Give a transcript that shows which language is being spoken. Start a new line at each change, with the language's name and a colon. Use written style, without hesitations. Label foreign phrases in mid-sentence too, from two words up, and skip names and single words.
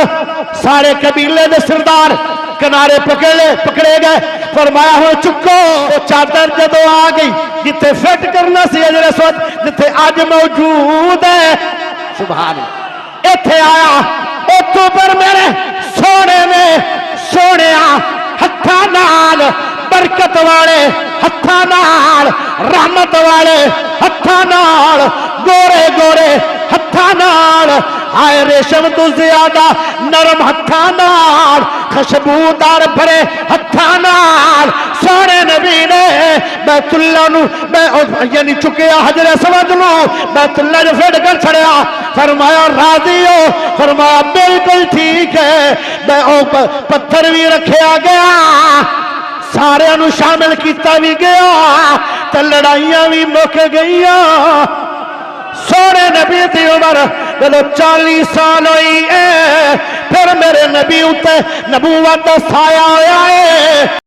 Punjabi: سارے قبیلے دے سردار کنارے پکڑے گئے. فرمایا ہو چکو. چادر جدو آ گئی جتے فٹ کرنا سی حجر اسود جتے آج موجود ہے سبحان اللہ ایتھے آیا. اتو پر میرے سونے نے سونے ہتھاں نال برکت والے ہتھاں نال رحمت والے ہتھاں نال گورے گورے ہتھاں نال آئے ریشم تو زیادہ نرم ہتھاں نال خوشبودار بھرے ہتھاں نال سونے نبی نے بیت اللہ نو یعنی چکیا حجر اسود نو بیت اللہ نے پھڑ کر چھڑیا. فرمایا راضی ہو. فرمایا بالکل ٹھیک ہے. پتھر بھی رکھیا گیا سارے انو شامل کیتا بھی گیا تے لڑائیاں بھی مک گئیاں. سونے نبی دی عمر جدو 40 سال ہوئی ہے پھر میرے نبی اتے نبوت دا سایہ ہویا ہے.